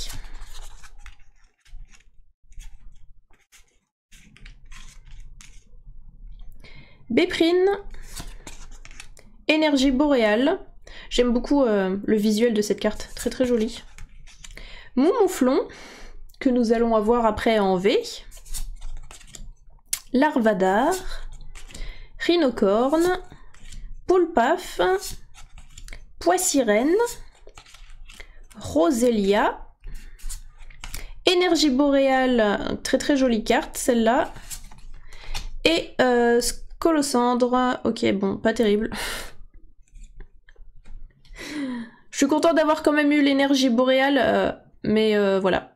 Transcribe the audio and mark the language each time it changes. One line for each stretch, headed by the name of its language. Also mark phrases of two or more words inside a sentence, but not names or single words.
French: Béprine. Énergie boréale. J'aime beaucoup le visuel de cette carte, très très jolie. Moumouflon, que nous allons avoir après en V. Larvadar. Rhinocorne. Poulpaf. Poissirène. Roselia. Énergie boréale, très très jolie carte celle-là. Et Colossandre, ok bon, pas terrible. Je suis contente d'avoir quand même eu l'énergie boréale, mais voilà.